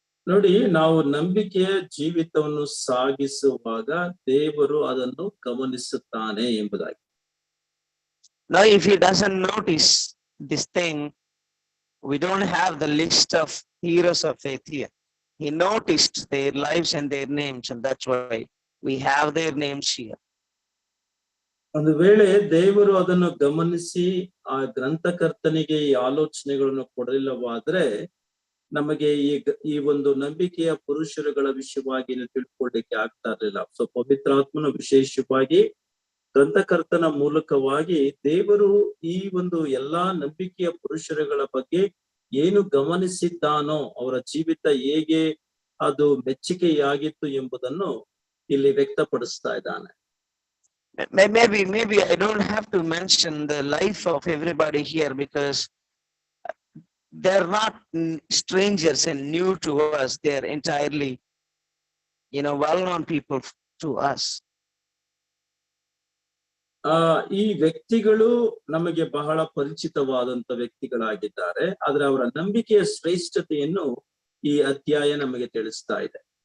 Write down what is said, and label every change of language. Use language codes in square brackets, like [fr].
[kn] ನೋಡಿ, ನಾವು ನಂಬಿಕೆಯ ಜೀವಿತವನ್ನು ಸಾಗಿಸುವಾಗ ದೇವರು ಅದನ್ನು ಗಮನಿಸುತ್ತಾನೆ ಎಂಬುದಾಗಿ. [en] Now, if he doesn't notice this thing, we don't have the list of heroes of faith here. He noticed their lives and their names, and that's why we have their names here. [kn] ಒಂದು ವೇಳೆ ದೇವರು ಅದನ್ನು ಗಮನಿಸಿ ಆ ಗ್ರಂಥಕರ್ತನಿಗೆ ಈ ಆಲೋಚನೆಗಳನ್ನು ಕೊಡಲಿಲ್ಲವಾದ್ರೆ ನಮಗೆ ಈ ಒಂದು ನಂಬಿಕೆಯ ಪುರುಷರುಗಳ ವಿಷಯವಾಗಿ ತಿಳ್ಕೊಳ್ಳಿಕ್ಕೆ ಆಗ್ತಾ ಇರಲಿಲ್ಲ. ಸೊ ಪವಿತ್ರಾತ್ಮನ ವಿಶೇಷವಾಗಿ ಗ್ರಂಥಕರ್ತನ ಮೂಲಕವಾಗಿ ದೇವರು ಈ ಒಂದು ಎಲ್ಲಾ ನಂಬಿಕೆಯ ಪುರುಷರುಗಳ ಬಗ್ಗೆ ಏನು ಗಮನಿಸಿದ್ದಾನೋ, ಅವರ ಜೀವಿತ ಹೇಗೆ ಅದು ಮೆಚ್ಚುಗೆಯಾಗಿತ್ತು ಎಂಬುದನ್ನು ಇಲ್ಲಿ ವ್ಯಕ್ತಪಡಿಸ್ತಾ ಇದ್ದಾನೆ. [en] Maybe I don't have to mention the life of everybody here because they're not strangers and new to us. They're entirely, well-known people to us. [kn] ಈ ವ್ಯಕ್ತಿಗಳು ನಮಗೆ ಬಹಳ ಪರಿಚಿತವಾದಂತ ವ್ಯಕ್ತಿಗಳಾಗಿದ್ದಾರೆ. ಆದ್ರೆ ಅವರ ನಂಬಿಕೆಯ ಶ್ರೇಷ್ಠತೆಯನ್ನು ಈ ಅಧ್ಯಾಯ ನಮಗೆ ತಿಳಿಸ್ತಾ ಇದೆ.